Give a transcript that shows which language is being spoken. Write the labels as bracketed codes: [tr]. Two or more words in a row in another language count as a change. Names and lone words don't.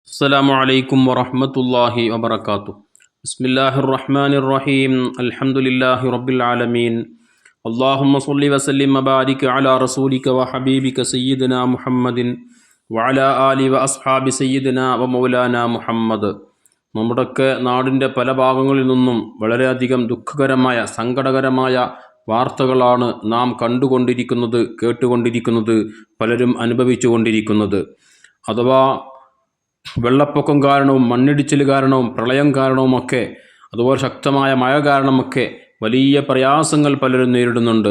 [ar] السلام عليكم ورحمة الله وبركاته. بسم الله الرحمن الرحيم. الحمد لله رب العالمين. اللهم صل وسلم وبارك على رسولك وحبيبك سيدنا محمد وعلى آله وأصحاب سيدنا ومولانا മുഹമ്മദ്. [ml] നമ്മുടെയൊക്കെ നാടിൻ്റെ പല ഭാഗങ്ങളിൽ നിന്നും വളരെയധികം ദുഃഖകരമായ സങ്കടകരമായ വാർത്തകളാണ് നാം കണ്ടുകൊണ്ടിരിക്കുന്നത്, കേട്ടുകൊണ്ടിരിക്കുന്നത്, പലരും അനുഭവിച്ചു കൊണ്ടിരിക്കുന്നത്. അഥവാ വെള്ളപ്പൊക്കം കാരണവും മണ്ണിടിച്ചിൽ കാരണവും പ്രളയം കാരണവുമൊക്കെ, അതുപോലെ ശക്തമായ മഴ കാരണമൊക്കെ വലിയ പ്രയാസങ്ങൾ പലരും നേരിടുന്നുണ്ട്.